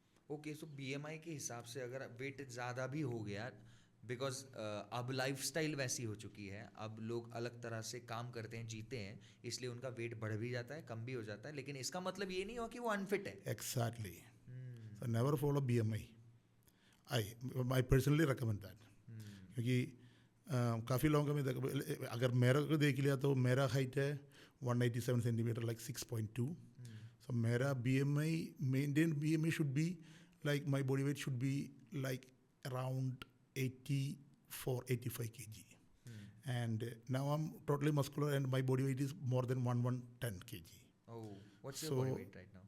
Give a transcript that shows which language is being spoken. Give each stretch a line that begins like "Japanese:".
Hindi: Okay, सो BMI के हिसाब से अगर वेट ज़्यादा भी हो गया, बिकॉज अब लाइफस्टाइल वैसी हो चुकी है, अब लोग अलग तरह से काम करते हैं, जीते हैं, इसलिए उनका वेट बढ़ भी जाता है, कम भी हो जाता है, लेकिन इसका मतलब ये नहीं हो कि वो अनफिट है।
English: Exactly. So never follow BMI. I personally recommend that.
Hindi: क्योंकि काफ़ी लोगों का मैं अगर मेरा को देख लिया तो मेरा हाइट है 187 सेंटीमीटर, लाइक 6.2.
English: So मेरा BMI, maintain BMI should be like, my body weight should be like around 84-85 kg. And now I'm totally muscular and my body weight is more than 1110 kg. Oh, what's your body weight right now?